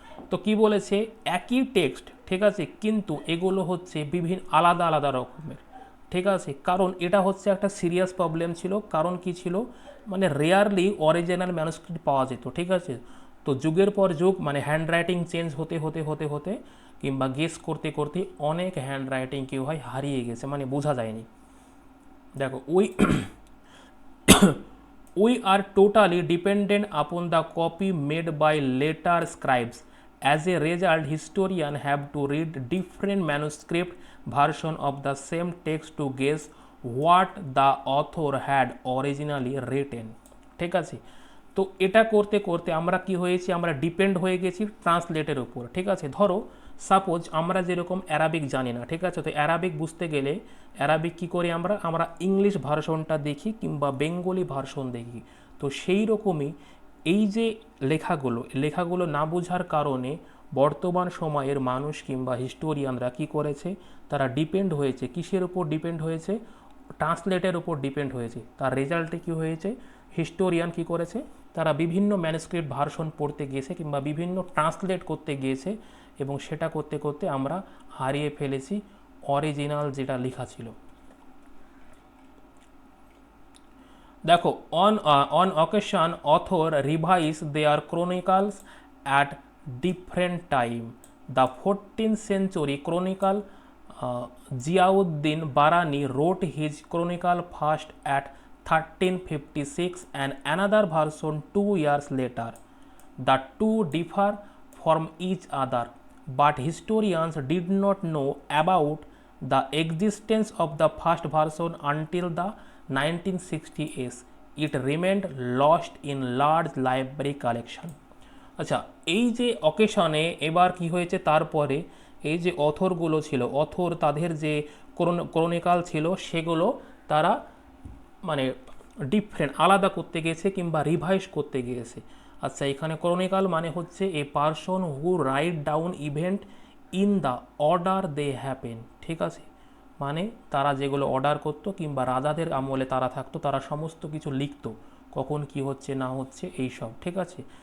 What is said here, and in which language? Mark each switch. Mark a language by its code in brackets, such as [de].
[bn] তো কি বলেছে, একই টেক্সট, ঠিক আছে, কিন্তু এগুলো হচ্ছে বিভিন্ন আলাদা আলাদা রকমের, ঠিক আছে, কারণ এটা হচ্ছে একটা সিরিয়াস প্রবলেম ছিল, কারণ কি ছিল মানে রেয়ারলি অরিজিনাল ম্যানুস্ক্রিপ্ট পাওয়া যেত, ঠিক আছে। তো যুগের পর যুগ মানে হ্যান্ড রাইটিং চেঞ্জ হতে হতে হতে হতে কিংবা গেস করতে করতে অনেক হ্যান্ড রাইটিং কি হয় হারিয়ে গেছে, মানে বোঝা যায়নি। দেখো [en] we are totally dependent upon the copy made by later scribes. As a result, historians have to read different manuscript version of the same text to guess what the author had originally written, [bn] ঠিক আছে। তো এটা করতে করতে আমরা কি হয়েছি, আমরা ডিপেন্ড হয়ে গেছি ট্রান্সলেটের উপর, ঠিক আছে। ধরো সাপোজ আমরা যেরকম অ্যারাবিক জানি না, ঠিক আছে, তো অ্যারাবিক বুঝতে গেলে অ্যারাবিক কী করি আমরা, আমরা ইংলিশ ভার্সনটা দেখি কিংবা বেঙ্গলি ভার্সন দেখি। তো সেই রকমই এই যে লেখাগুলো না বোঝার কারণে বর্তমান সময়ের মানুষ কিংবা হিস্টোরিয়ানরা কি করেছে, তারা ডিপেন্ড হয়েছে কিসের উপর ডিপেন্ড হয়েছে, ট্রান্সলেটের উপর ডিপেন্ড হয়েছে। তার রেজাল্টে কি হয়েছে, হিস্টোরিয়ান কি করেছে, তারা বিভিন্ন ম্যানুস্ক্রিপ্ট ভার্সন পড়তে গিয়েছে কিংবা বিভিন্ন ট্রান্সলেট করতে গিয়েছে, এবং সেটা করতে করতে আমরা হারিয়ে ফেলেছি অরিজিনাল যেটা লেখা ছিল। দেখো [en] On occasion author revise their chronicles at different time. দ্য 14th century chronicle Ziauddin Barani wrote his chronicle first at 1356 and another version 2 years later. The two differ from each other, but historians did not know about the existence of the first version until the 1960s. It remained lost in large library collection. [bn] আচ্ছা, এই যে অকেশনে এবার কি হয়েছে, তারপরে এই যে অথরগুলো ছিল, অথর তাদের যে ক্রনিকাল ছিল সেগুলো তারা মানে ডিফারেন্ট আলাদা করতে গেছে কিংবা রিভাইজ করতে গিয়েছে। আচ্ছা, এখানে ক্রনিকাল মানে হচ্ছে [en] a person who write down event in the order they happen, [bn] ঠিক আছে, মানে তারা যেগুলো অর্ডার করতো কিংবা রাজাদের আমলে তারা থাকতো, তারা সমস্ত কিছু লিখতো কখন কি হচ্ছে না হচ্ছে এইসব, ঠিক আছে।